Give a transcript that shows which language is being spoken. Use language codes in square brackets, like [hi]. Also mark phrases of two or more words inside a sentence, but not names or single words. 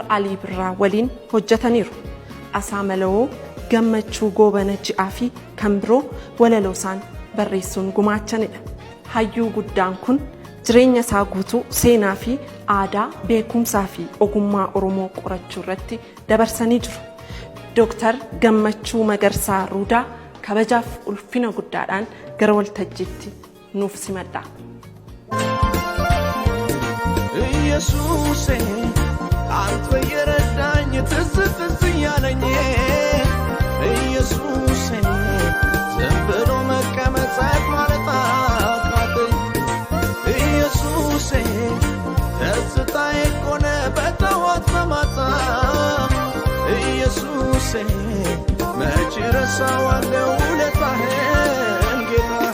[om] Alii Birraa waliin hojjetaniiru Asaamaloo gammachuu goobana ji'aa fi kan biroo walaloo isaan barreessuun gumaachanidha hayyuu guddaan kun jireenya isaa guutuu seenaa fi aadaa beekumsaa fi ogummaa Oromoo qorachuu irratti dabarsanii jiru Dr. Gammachuu Magarsaa Ruudaa kabajaaf ulfina guddaadhaan gara waltajjiitti nuuf simadha [am] Yesuus አንተ የረዳኝ ትዝ ያለኝ ኢየሱስ ዝም ብሎ መቀመጥ ማለት አቃተኝ ኢየሱስ ደስታዬ ሆነ በጠዋት በማታ ኢየሱስ መቼ ረሳዋለሁ ውለታህን ጌታ